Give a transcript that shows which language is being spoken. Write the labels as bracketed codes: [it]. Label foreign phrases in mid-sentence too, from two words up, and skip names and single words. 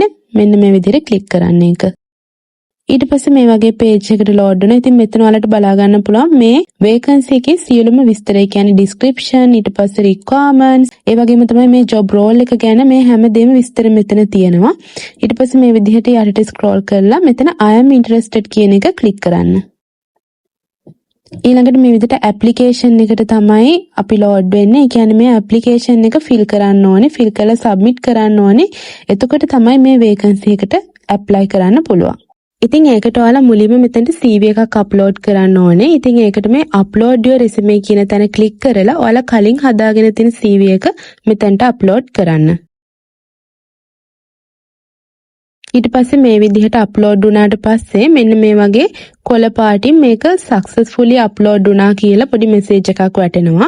[si] මෙන්න මේ විදිහට click කරන්න එක. ඊට පස්සේ මේ වගේ page එකකට load වෙනවා. ඉතින් මෙතන ඔයාලට බලා ගන්න පුළුවන් මේ vacancy එකේ සියලුම විස්තර. ඒ කියන්නේ description, ඊට පස්සේ requirements, ඒ වගේම තමයි මේ [en] job role [si] එක ගැන මේ හැමදේම විස්තර මෙතන තියෙනවා. ඊට පස්සේ මේ විදිහට යටට scroll කරලා මෙතන [en] I am interested [si] කියන එක click කරන්න. ඊළඟට මේ විදිහට ඇප්ලිකේෂන් එකට තමයි අපි ලෝඩ් වෙන්නේ. ඒ කියන්නේ මේ ඇප්ලිකේෂන් එක ෆිල් කරන්න ඕනේ. ෆිල් කරලා සබ්මිට් කරන්න ඕනේ. එතකොට තමයි මේ වේකන්සි එකට ඇප්ලයි කරන්න පුළුවන්. ඉතින් ඒකට ඔයාලා මුලින්ම මෙතනට CV එකක් අප්ලෝඩ් කරන්න ඕනේ. ඉතින් ඒකට මේ [en] upload your resume [si] කියන තැන ක්ලික් කරලා ඔයාලා කලින් හදාගෙන තියෙන CV එක මෙතනට අප්ලෝඩ් කරන්න. ඊට පස්සේ මේ විදිහට අප්ලෝඩ් වුණාට පස්සේ මෙන්න මේ වගේ කොළ පාටින් මේක [en] successfully upload [si] වුණා කියලා පොඩි මෙසේජ් එකක් වැටෙනවා.